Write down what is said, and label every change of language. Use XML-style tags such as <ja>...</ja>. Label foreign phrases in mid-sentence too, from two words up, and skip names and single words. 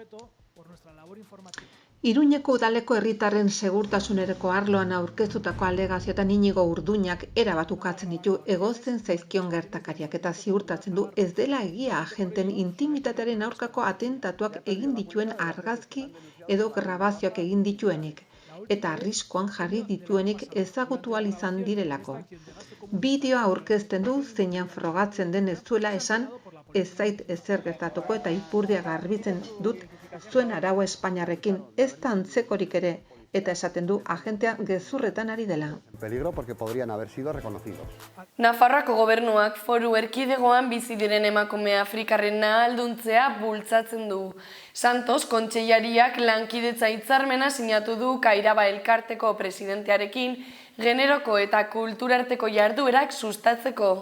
<eu>Iruñeko udaleko herritarren segurtasunerako arloan aurkeztutako alegazioetan Inigo Urduñak erabat ukatzen ditu egozten zaizkion gertakariak eta ziurtatzen du ez dela egia agenten intimitatearen aurkako atentatuak egin dituen argazki edo grabazioak egin dituenik eta arriskuan jarri dituenik ezagutu ahal izan direlako. Bideoa aurkezten du zeinan frogatzen den ez zuela esan ez zait ezer gertatuko eta ipurdia garbitzen dut zuen arau Espainiarrekin ez da antzekorik ere eta esaten du agentea gezurretan ari dela.</eu> <es>Peligro porque podrían haber sido reconocidos.</es> <eu>Nafarroako gobernuak foru erkidegoan bizi diren emakume afrikarren ahalduntzea bultzatzen du. Santos kontseilariak lankidetza hitzarmena sinatu du Kairaba elkarteko presidentearekin generoko eta kulturarteko jarduerak sustatzeko.</eu>